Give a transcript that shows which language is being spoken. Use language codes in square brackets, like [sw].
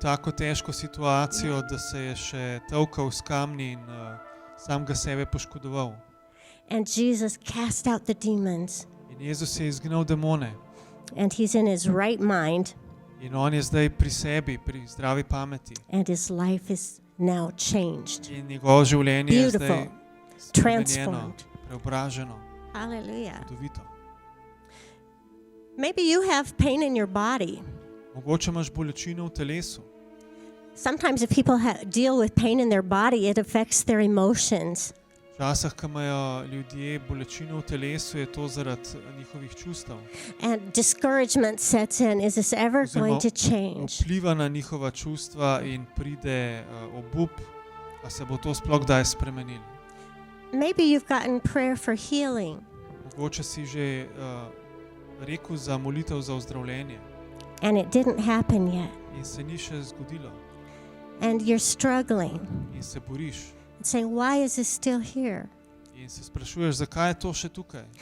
[sl] tako težko situacijo, da se je še tolkal s kamni in sam ga sebe poškodoval. [en] And Jesus cast out the demons. [sl] In Jezus je izgnal demone. [en] And he's in his right mind. [sl] In on je zdaj pri sebi, pri zdravi pameti. [en] And his life is now changed. [sl] In njegovo življenje je zdaj [en] Beautiful. [sl] spremenjeno, [en] Transformed. [sl] preobraženo, [en] Hallelujah. [sl] čudovito. [en] Maybe you have pain in your body. [sl] Mogoče imaš bolečino v telesu. [en] Sometimes if people deal with pain in their body, it affects their emotions. [sl] Včasih, ko imajo ljudje bolečino v telesu, je to zaradi njihovih čustev. [en] And discouragement sets in. Is this ever going to change? [sl] Vpliva na njihova čustva in pride obup, a se bo to sploh kdaj spremenilo. [en] Maybe you've gotten prayer for healing. [sl] Mogoče si že rekel za molitev za ozdravljenje [en] And it didn't happen yet. [sl] in se ni še zgodilo [en] And you're struggling. [sl] in se boriš [en] And saying, why is this still here? [sl] in se sprašuješ, zakaj je to še tukaj?